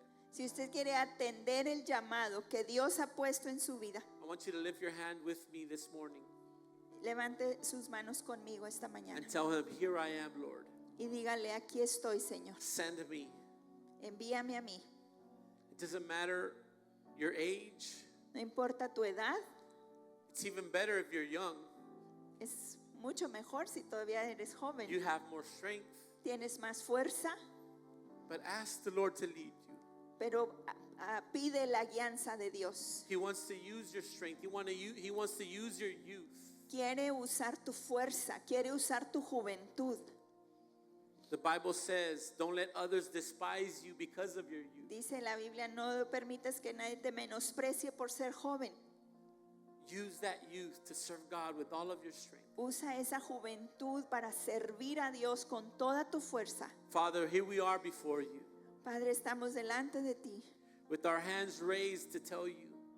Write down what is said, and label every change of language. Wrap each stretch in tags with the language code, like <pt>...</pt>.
<es>Si usted quiere atender el llamado que Dios ha puesto en su vida,</es> <en>I want you to lift your hand with me this morning</en> <es>levante sus manos conmigo esta mañana</es> <en>and tell him, here I am, Lord.</en> <es>y dígale, aquí estoy, Señor.</es> <en>Send me.</en> <es>Envíame a mí.</es> <en>It doesn't matter your age.</en> <es>No importa tu edad,</es> <en>It's even better if you're young.</en> <es>es mucho mejor si todavía eres joven.</es> <en>You have more strength.</en> <es>Tienes más fuerza,</es> <en>But ask the Lord to lead you.</en> <es>pero pide la guianza de Dios.</es> <en>He wants to use your strength. He wants to use your youth.</en> <es>Quiere usar tu fuerza, quiere usar tu juventud.</es> <en>The Bible says, don't let others despise you because of your youth.</en> <es>Dice la Biblia, no permitas que nadie te menosprecie por ser joven.</es> <en>Use that youth to serve God with all of your strength.</en> <es>Usa esa juventud para servir a Dios con toda tu fuerza.</es> <en>Father, here we are before you</en> <es>Padre, estamos delante de ti</es> <en>with our hands raised to tell you,</en>